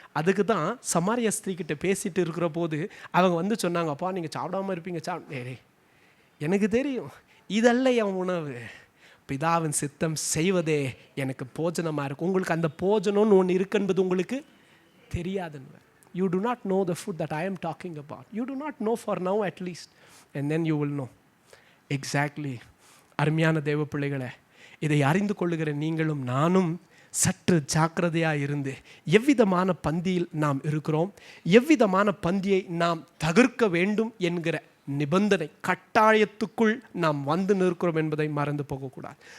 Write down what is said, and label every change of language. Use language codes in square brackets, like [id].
[ta] அதுக்கு தான் சமாரிய ஸ்திரீக்கிட்ட பேசிட்டு இருக்கிற போது அவங்க வந்து சொன்னாங்க, அப்பா நீங்கள் சாப்பிடாமல் இருப்பீங்க. எனக்கு தெரியும், இதல்ல என் உணவு, பிதாவின் சித்தம் செய்வதே எனக்கு போஜனமாக இருக்கும். உங்களுக்கு அந்த போஜனம்னு ஒன்று இருக்குன்றது உங்களுக்கு தெரியாதுன்னு. [en] You do not know the food that I am talking about. You do not know for now at least. And then you will know. Exactly. [ta] அருமையான தேவ பிள்ளைகளே, இதை அறிந்து கொள்ளுகிற நீங்களும் நானும் சற்று ஜாக்கிரதையாக இருந்து எவ்விதமான பந்தியில் நாம் இருக்கிறோம், எவ்விதமான பந்தியை நாம் தவிர்க்க வேண்டும் என்கிற நிபந்தனை கட்டாயத்துக்குள் நாம் வந்து நிற்கிறோம் என்பதை மறந்து போகக்கூடாது.